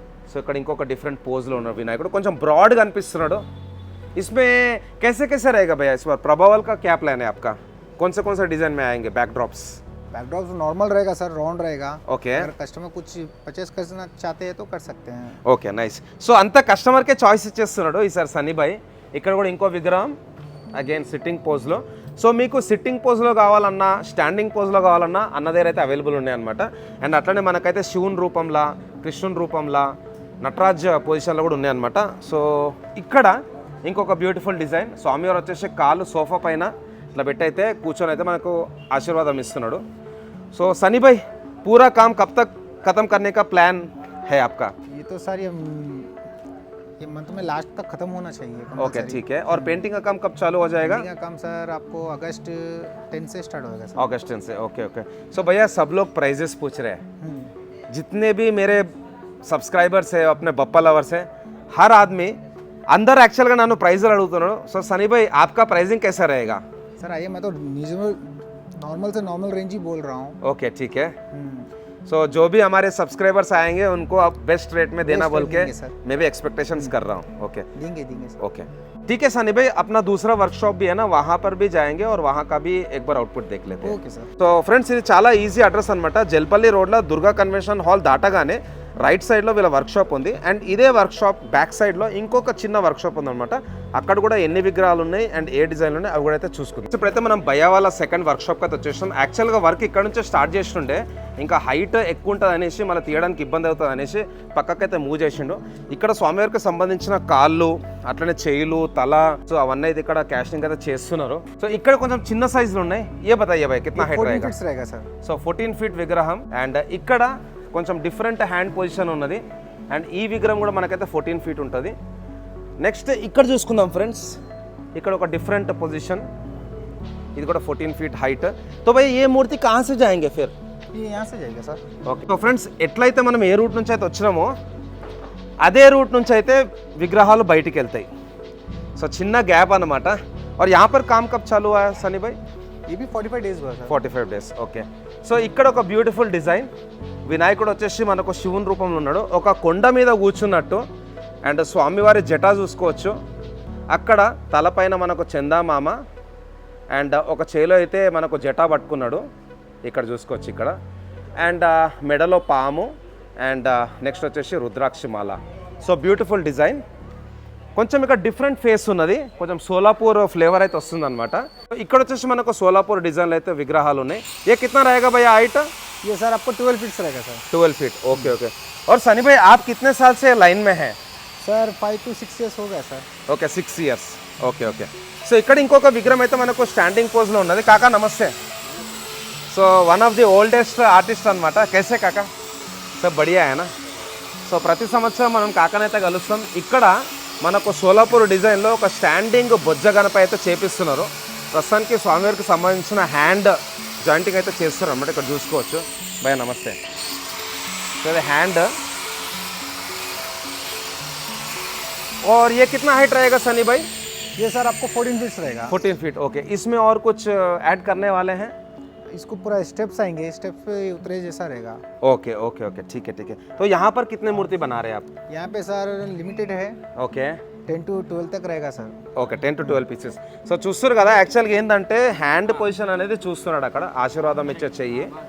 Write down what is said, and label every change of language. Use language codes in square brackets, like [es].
[te] So ఇక్కడ ఇంకొక different పోజ్లో ఉన్న వినాయకుడు కొంచెం బ్రాడ్గా అనిపిస్తున్నాడు. [hi] इसमें कैसे कैसे रहेगा भैया इस बार? प्रभावल का क्या प्लान है आपका? कौन से डिज़ाइन में आएंगे बैकड्रॉप्स? बैकड्रॉप नॉर्मल रहेगा सर, राउंड रहेगा। [te] ఓకే [hi] अगर कस्टमर कुछ परचेस करना चाहते हैं तो कर सकते हैं। [te] Okay nice. సో అంత కస్టమర్కే చాయిస్ ఇచ్చేస్తున్నాడు ఈసారి సన్నీ భాయ్. ఇక్కడ కూడా ఇంకో విగ్రహం అగైన్ సిట్టింగ్ పోజ్లో. సో మీకు సిట్టింగ్ పోజ్లో కావాలన్నా స్టాండింగ్ పోజ్లో కావాలన్నా అన్న దగ్గర అయితే అవైలబుల్ ఉన్నాయన్నమాట. అండ్ అట్లనే మనకైతే శివుని రూపంలా కృష్ణుని రూపంలా నటరాజ్ పొజిషన్లో కూడా ఉన్నాయన్నమాట. సో ఇక్కడ ఇంకొక బ్యూటిఫుల్ డిజైన్, స్వామివారు వచ్చేసి కాళ్ళు సోఫా పైన ఇట్లా పెట్టయితే కూర్చొని అయితే మనకు ఆశీర్వాదం ఇస్తున్నాడు. [hi] సో సన్నీ భాయ్ पूरा काम कब तक खत्म करने का प्लान है आपका? ये तो सर ये मंथ में लास्ट तक खत्म होना चाहिए। ओके ठीक है. और पेंटिंग का काम कब चालू हो जाएगा? पेंटिंग का काम सर आपको अगस्त 10 से स्टार्ट होगा सर। अगस्त 10 से. Okay okay. सो भैया सब लोग प्राइजेस पूछ रहे हैं, जितने भी मेरे सब्सक्राइबर्स है अपने बप्पा लवर्स हैं, हर आदमी अंदर [te] एक्चुअल का नानू प्राइज अड़ुतुन्नाडु. [hi] सो सनी भाई आपका प्राइसिंग कैसा रहेगा? सर आइए, मैं तो नॉर्मल से नॉर्मल रेंज ही बोल रहा हूँ। ओके ठीक है. सो जो भी हमारे सब्सक्राइबर्स आएंगे उनको आप बेस्ट रेट में देना बोल के मैं भी एक्सपेक्टेशंस कर रहा हूँ. ओके देंगे सर. ओके ठीक है सनी भाई. अपना दूसरा वर्कशॉप भी है ना, वहाँ पर भी जाएंगे और वहाँ का भी एक बार आउटपुट देख लेते हैं. [te] Okay sir. సో ఫ్రెండ్స్ ఇది చాలా ఈజీ అడ్రస్ అనమాట. జల్పల్లి రోడ్లో దుర్గా కన్వెన్షన్ హాల్ దాటగానే రైట్ సైడ్లో వీళ్ళ వర్క్షాప్ ఉంది. అండ్ ఇదే వర్క్షాప్ బ్యాక్ సైడ్లో ఇంకొక చిన్న వర్క్షాప్ ఉందన్నమాట. అక్కడ కూడా ఎన్ని విగ్రహాలు ఉన్నాయి అండ్ ఏ డిజైన్లు ఉన్నాయి అవి కూడా అయితే చూసుకుందాం. ఇప్పుడైతే మనం భయ్యా వాళ్ళ సెకండ్ వర్క్షాప్కి అయితే వచ్చేసాం. యాక్చువల్గా వర్క్ ఇక్కడ నుంచే స్టార్ట్ చేస్తుండే, ఇంకా హైట్ ఎక్కువ ఉంటుంది అనేసి మళ్ళీ తీయడానికి ఇబ్బంది అవుతుంది అనేసి పక్కకైతే మూవ్ చేసిండు. ఇక్కడ స్వామివారికి సంబంధించిన కాళ్ళు అట్లనే చేయిలు తల సో అవన్నీ అయితే ఇక్కడ క్యాస్టింగ్ అయితే చేస్తున్నారు. సో ఇక్కడ కొంచెం చిన్న సైజులు ఉన్నాయి. [hi] ఏ బతాయ్యా భయ్ కిतना హైట్ रहेगा सर? [te] సో 14 ఫీట్ విగ్రహం. అండ్ ఇక్కడ కొంచెం డిఫరెంట్ హ్యాండ్ పొజిషన్ ఉన్నది. అండ్ ఈ విగ్రహం కూడా మనకైతే 14 ఫీట్ ఉంటుంది. నెక్స్ట్ ఇక్కడ చూసుకుందాం ఫ్రెండ్స్, ఇక్కడ ఒక డిఫరెంట్ పొజిషన్, ఇది కూడా 14 ఫీట్ హైట్. [hi] తో భయ్ ఏ మూర్తి కहाँ से जाएंगे फिर? ये यहाँ से जाएगा सर. [te] ఓకే. సో ఫ్రెండ్స్ ఎట్లయితే మనం ఏ రూట్ నుంచి అయితే వచ్చినామో అదే రూట్ నుంచి అయితే విగ్రహాలు బయటికి వెళ్తాయి. సో చిన్న గ్యాప్ అన్నమాట. [hi] और यहाँ पर काम कब चालू हुआ है सनी भाई? ये भी 45 डेज हुआ सर. [te] 45 డేస్. ఓకే. సో ఇక్కడ ఒక బ్యూటిఫుల్ డిజైన్, వినాయకుడు వచ్చేసి మనకు శివుని రూపంలో ఉన్నాడు, ఒక కొండ మీద కూర్చున్నట్టు. అండ్ స్వామివారి జటా చూసుకోవచ్చు. అక్కడ తలపైన మనకు చందామామ అండ్ ఒక చేలో అయితే మనకు జటా పట్టుకున్నాడు, ఇక్కడ చూసుకోవచ్చు ఇక్కడ. అండ్ మెడలో పాము అండ్ నెక్స్ట్ వచ్చేసి రుద్రాక్షమాల. So beautiful design. కొంచెం ఇక్కడ డిఫరెంట్ ఫేస్ ఉన్నది, కొంచెం సోలాపూర్ ఫ్లేవర్ అయితే వస్తుంది అనమాట. ఇక్కడ వచ్చేసి మనకు సోలాపూర్ డిజైన్లు అయితే విగ్రహాలు ఉన్నాయి. [hi] ఏ కిतना रहेगा भैया हाइट? ये सर आपको 12 फीट रहेगा सर. 12 फीट. Okay okay. और सनी भाई आप कितने साल से लाइन में हैं? सर 5 to 6 years हो गया sir. [te] Okay 6 years. Okay okay. So ఇక్కడ ఇంకొక విగ్రహం అయితే మనకు స్టాండింగ్ పోజ్లో ఉన్నది. కాకా నమస్తే. So one of the oldest artist అనమాట. [hi] कैसे [te] కాకా? [hi] सब बढ़िया है ना? [te] సో ప్రతి సంవత్సరం మనం కాకానైతే కలుస్తాం. ఇక్కడ మనకు సోలాపూర్ డిజైన్లో ఒక స్టాండింగ్ బొజ్జ గణప అయితే చేపిస్తున్నారు. ప్రస్తుతానికి స్వామివారికి సంబంధించిన హ్యాండ్ జాయింటింగ్ అయితే చేస్తున్నారు అన్నమాట. ఇక్కడ చూసుకోవచ్చు. భయ నమస్తే. సో ఇది హ్యాండ్. [hi] और ये कितना हाइट रहेगा सनी भाई? ये सर आपको 14 फीट रहेगा. 14 फीट. ओके. इसमें और कुछ ऐड करने वाले हैं? इसको पूरा स्टेप्स आएंगे, स्टेप पे उतरे जैसा रहेगा. ओके ओके ओके ठीक है ठीक है. तो यहाँ पर कितने मूर्ति बना रहे हैं आप? यहाँ पे सर लिमिटेड है, [te] ఓకే [hi] 10 to 12 तक रहेगा sir. [te] Okay 10 to 12 pieces. So చూస్తారు కదా, యాక్చువల్గా ఏంటంటే హ్యాండ్ పొజిషన్ అనేది చూస్తున్నాడు అక్కడ, ఆశీర్వాదం ఇచ్చే చెయ్యి.